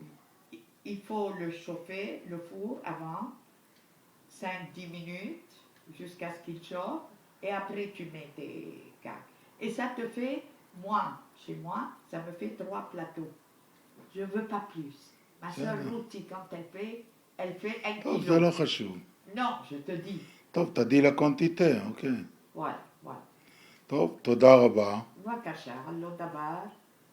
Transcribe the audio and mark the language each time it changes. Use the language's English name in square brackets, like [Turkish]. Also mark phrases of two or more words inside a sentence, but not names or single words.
[French] Il faut le chauffer, le four, avant 5-10 minutes, jusqu'à ce qu'il chauffe, et après tu mets tes cartes. Et ça te fait, chez moi, ça me fait 3 plateaux. Je ne veux pas plus. Ma soeur Ruti, quand elle fait 1 טוב, kilo. [Hebrew] זה לא חשוב. [French] Non, je te dis. [Hebrew] טוב, תדעי לקונטיטה, אוקיי. [French] Voilà. [Hebrew] טוב, תודה רבה. בבקשה, לא דבר.